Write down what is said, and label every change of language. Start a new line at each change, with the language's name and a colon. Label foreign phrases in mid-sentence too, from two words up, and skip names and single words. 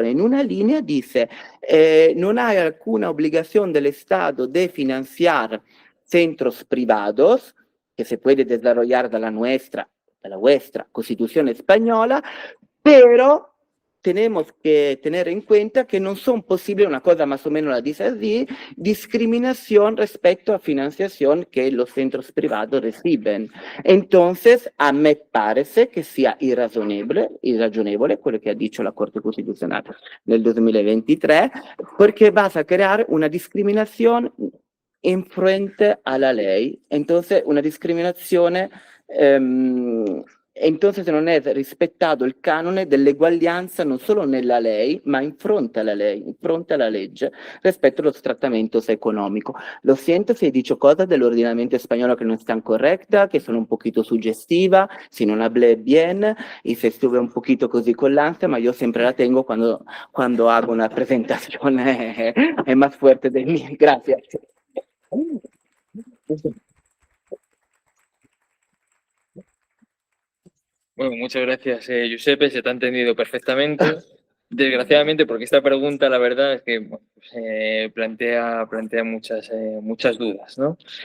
Spanish: En una línea dice, no hay alguna obligación del Estado de financiar centros privados, que se puede desarrollar de la vuestra Constitución española, pero tenemos que tener en cuenta que no son posibles, una cosa más o menos la dice así, discriminación respecto a financiación que los centros privados reciben. Entonces,
Italian: a me
Spanish: parece que sea
Italian: irragionevole quello che
Spanish: ha dicho la Corte Constitucional nel 2023, porque vas a crear una discriminación en frente a la ley.
Italian: Entonces, una discriminazione entonces non è rispettato il canone dell'eguaglianza non solo nella ley, ma in fronte alla ley, in fronte alla legge, rispetto a
Spanish: los tratamientos económicos. Lo siento si he dicho cosas del ordinamiento español que no están correctas, que son un poquito sugestivas, si non hablé bien, y si estuve un poquito
Italian: così con l'ansia, ma io sempre
Spanish: la tengo quando hago una presentazione è más fuerte de mí. Gracias. Bueno, muchas gracias, Giuseppe, se te ha entendido perfectamente. Desgraciadamente, porque esta pregunta, la verdad, es que plantea muchas dudas, ¿no?